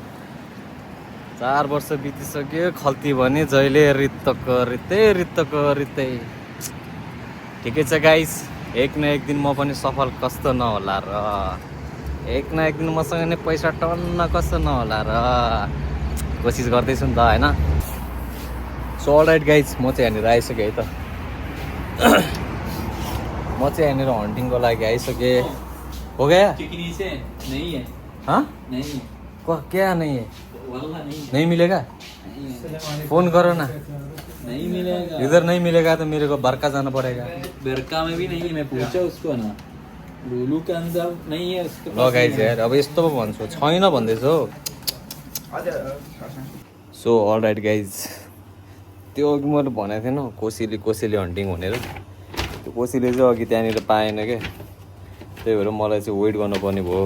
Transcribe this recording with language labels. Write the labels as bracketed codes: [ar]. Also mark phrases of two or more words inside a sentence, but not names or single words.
[ne] 4 वर्ष बितिसक्यो खल्ती भने जहिले रित्तै ठिकै छ गाइस एक न एक दिन म पनि सफल कस्तो नहोला र एक न एक दिन मसँग नै पैसा टन्न कस्तो नहोला र कोसिस गर्दैछु नि त होइन [en] so alright guys [ne] म चाहिँ यहाँनिर आइसकेँ है त म चाहिँ यहाँनिर हन्टिङको लागि आइसकेँ [hi] हो गया हाँ क्या नहीं है नहीं मिलेगा फोन करो ना नहीं मिलेगा इधर नहीं मिलेगा तो मेरे को बरका जाना पड़ेगा बरका में भी नहीं है मैं पूछा उसको ना लुलु के अंदर नहीं है उसके [ne] ल गाइज यार अब यस्तो पो भन्छु छैन भन्दैछु [en] so alright guys [ne] त्यो अघि मैले भनेको थिएन कोसेली हन्टिङ भनेर त्यो कोसेली चाहिँ अघि त्यहाँनिर पाएन क्या त्यही भएर मलाई चाहिँ वेट गर्नुपर्ने भयो।